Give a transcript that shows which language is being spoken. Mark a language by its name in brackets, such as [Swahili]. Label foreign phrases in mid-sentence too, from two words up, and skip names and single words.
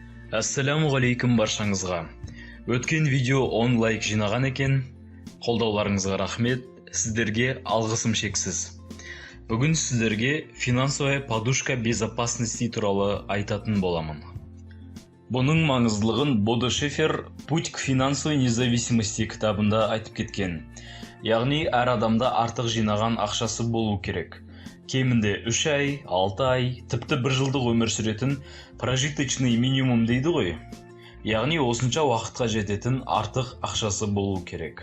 [Kazakh] Ассалаумағалейкум баршаңызға. Өткен видео 10 лайк жинаған екен. Қолдауларыңызға рахмет, сіздерге алғысым шексіз. Бүгін сіздерге [Russian] финансовая подушка безопасности [Kazakh] туралы айтатын боламын. Бұның маңыздылығын Бодо Шефер «Путь к финансовой независимости» кітабында айтып кеткен. Яғни, әр адамда артық жинаған ақшасы болу керек. Кемінде 3 ай, 6 ай, тіпті 1 жылдық өмір сүретін [Russian] прожиточный минимум [Kazakh] дейді ғой. Яғни, осынша уақытқа жететін артық ақшасы болу керек.